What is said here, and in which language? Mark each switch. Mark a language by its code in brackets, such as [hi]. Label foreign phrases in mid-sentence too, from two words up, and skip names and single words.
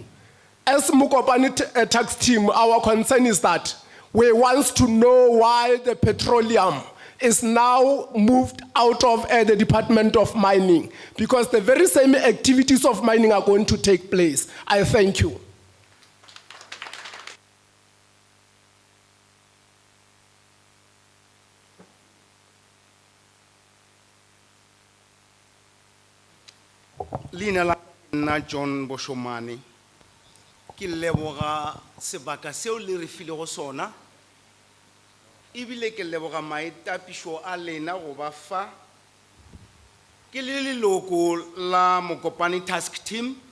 [en] As Mokopane tax team, our concern is that we want to know why the petroleum is now moved out of the Department of Mining, because the very same activities of mining are going to take place. I thank you. [nso] Leina la nna John Boshomane, ki leboga sebaka seo le re filego sona, ebile ke leboga maitapišo a lena go ba fa, ke le leloko la Mokopane task team,